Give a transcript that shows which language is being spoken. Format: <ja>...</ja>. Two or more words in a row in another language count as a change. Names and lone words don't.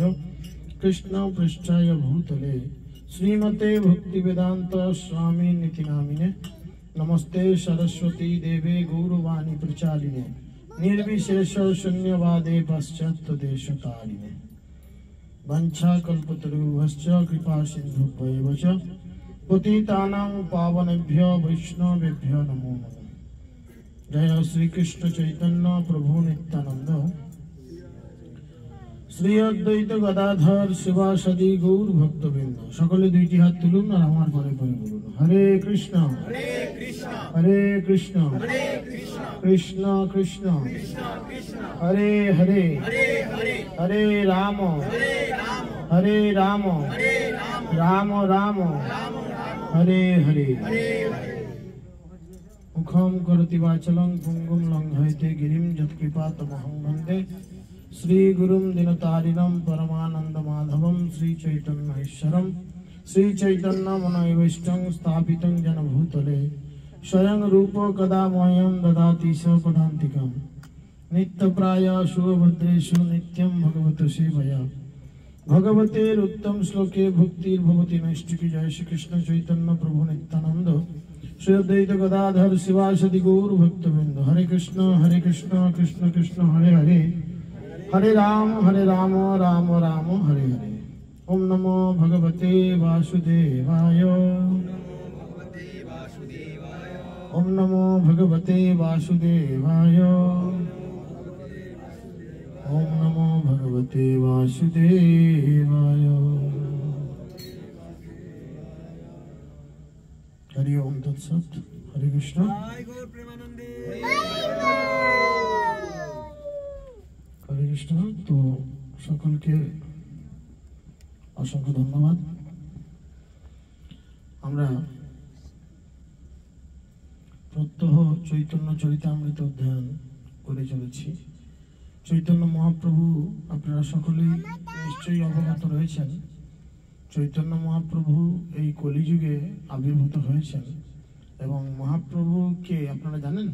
<sa>कृष्णपृष्ठाय भूतले श्रीमते भक्तिवेदांत स्वामिनिति नामिने नमस्ते सरस्वती देवे गौरवाणी प्रचारिणे निर्विशेष शून्यवादे पाश्चात्यदेशतारिणे वंशाकल्पतरुभ्यश्च कृपा सिन्धुभ्यैव च पतितानां पावनेभ्यो वैष्णवेभ्यो नमो नमः।</sa> <bn>জয় শ্রী কৃষ্ণ চৈতন্য প্রভু নিত্যানন্দ শ্রী অদ্বৈত গদাধর শিবাসাদি গৌর ভক্তবৃন্দ সকলে দুইটি হাত তুলুন আর আমার পরে পরে বলুন হরে কৃষ্ণ হরে কৃষ্ণ কৃষ্ণ কৃষ্ণ হরে হরে হরে রাম রাম রাম হরে হরে।</bn> <sa>मुखम करोति वाचलं पुंगुं लंघयते गिरिं यत्कृपातमहं वन्दे श्री गुरुं दिनतारिणं परमानंद माधवं श्री चैतन्येश्वरं श्री चैतन्य मनोभीष्टं स्थापितं जन भूतले स्वयं रूप कदा मह्यं ददाति स्वपदान्तिकं नित्यप्राय शुभभद्रेषु नित्यं भगवतो सेवया भगवतेरुत्तम श्लोके भुक्तिर्भवति नैष्टिकी। जय श्री कृष्ण चैतन्य प्रभु नित्यानंद श्री अद्वैत गदाधर शिवासादि गौर भक्तवृंद हरे कृष्ण कृष्ण कृष्ण हरे हरे हरे राम राम राम हरे हरे। ओम नमो भगवते वासुदेवाय ओम नमो भगवते वासुदेवाय ओम नमो भगवते वासुदेवाय। हरि ओम तत्सत। हरे कृष्ण। हरे कृष्ण।</sa> <hi>तो सकल के असंख्य धन्यवाद।</hi> <bn>আমরা প্রত্যহ চৈতন্য চরিতামৃত অধ্যয়ন করে চলেছি। চৈতন্য মহাপ্রভু আপনারা সকলেই নিশ্চয়ই অবগত রয়েছেন। চৈতন্য মহাপ্রভু এই কলিযুগে আবির্ভূত হয়েছেন এবং মহাপ্রভু কে আপনারা জানেন?</bn>